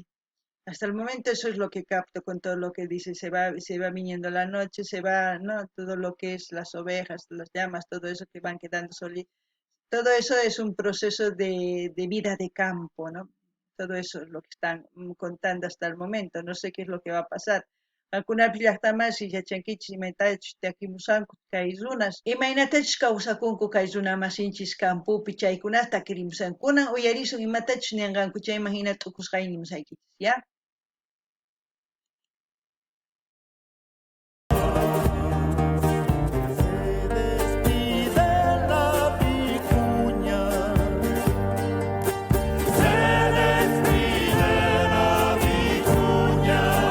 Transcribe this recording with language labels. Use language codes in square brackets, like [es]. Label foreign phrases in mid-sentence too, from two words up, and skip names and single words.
[es] Hasta el momento eso es lo que capto con todo lo que dice, se va viniendo la noche, se va, ¿no? Todo lo que es las ovejas, las llamas, todo eso que van quedando solitas. Todo eso es un proceso de vida de campo, ¿no? Todo eso es lo que están contando hasta el momento. No sé qué es lo que va a pasar. [qu] Algunas llaqtamas y yachankichis imaytachus takimusanku kay runas. Imaynatachus kawsakunku kay runa masinchis campupi chaykunata takirimusankunan uyarisun imatachus ninqanku chayman hina t'ukusqaynimusaykichis, ¿ya? [es] Se despide la vicuña. Se despide la vicuña.